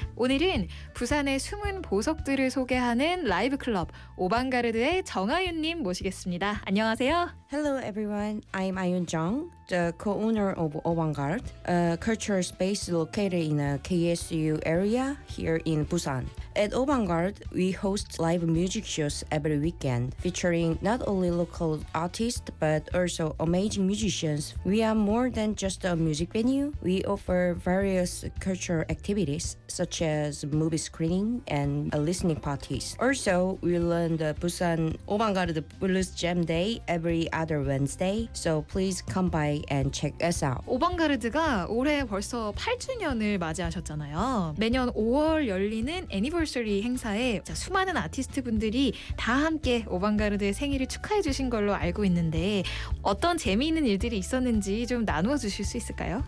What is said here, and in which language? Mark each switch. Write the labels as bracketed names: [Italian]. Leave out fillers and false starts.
[Korean] 오늘은 부산의 숨은 보석들을 소개하는 라이브 클럽 오방가르드의 정아윤님 모시겠습니다. 안녕하세요. [English] Hello everyone. I'm Ayun Jung, the co-owner of Avantgarde, a cultural space located in a KSU area here in Busan. At Avantgarde, we host live music shows every weekend, featuring not only local artists but also amazing musicians. We are more than just a music venue. We offer various cultural activities, such as movie screening and listening parties. Also, we learn the Busan Avantgarde Blues Jam Day every other Wednesday, so please come by and check us out. [Korean] 오방가르드가 올해 벌써 8주년을 맞이하셨잖아요. 매년 5월 열리는 애니버서리 행사에 수많은 아티스트분들이 다 함께 오방가르드의 생일을 축하해 주신 걸로 알고 있는데 어떤 재미있는 일들이 있었는지 좀 나누어 주실 수 있을까요?